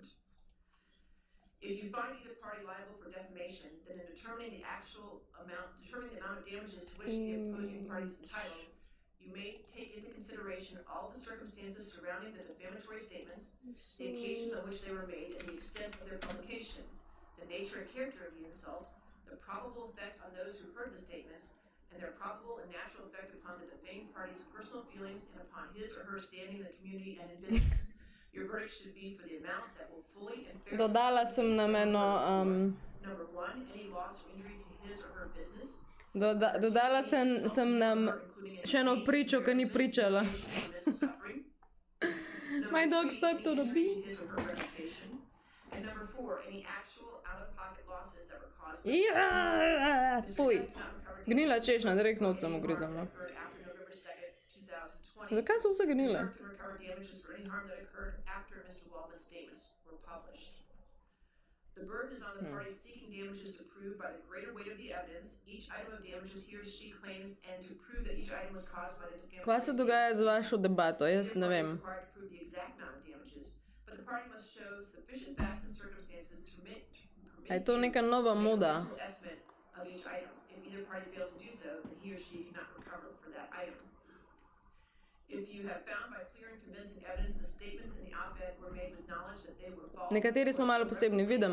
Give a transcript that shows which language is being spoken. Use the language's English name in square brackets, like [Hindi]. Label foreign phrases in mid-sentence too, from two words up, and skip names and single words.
[English] If you find either party liable for defamation, then in determining the amount of damages to which the opposing party is entitled, you may take into consideration all the circumstances surrounding the defamatory statements, the occasions on which they were made, and the extent of their publication, the nature and character of the insult, the probable effect on those who heard the statements, and their probable and natural effect upon the defamed party's personal feelings and upon his or her standing in the community and in business. Your verdict should be for the amount that will fully and fairly... [Slovenian] Dodala sem nam eno... [English] Number one, any loss or injury to his or her business. [Slovenian] Dodala sem nam še eno pričo, ki ni pričala. [English] My dog's stuck to the beat. And number four, any actual out-of-pocket losses that were caused... [Slovenian] Fuj. Gnila češnja, direktno od sem ugrizala. Zakaj so vse gnile? [English] The burden is on the party seeking damages to prove by the greater weight of the evidence each item of damages he or she claims and to prove that each item was caused by the defamatory. [Slovenian] Kaj se dogaja z vašo debato? Jaz ne vem. Je to neka nova moda? Nekateri smo malo posebni, vidim.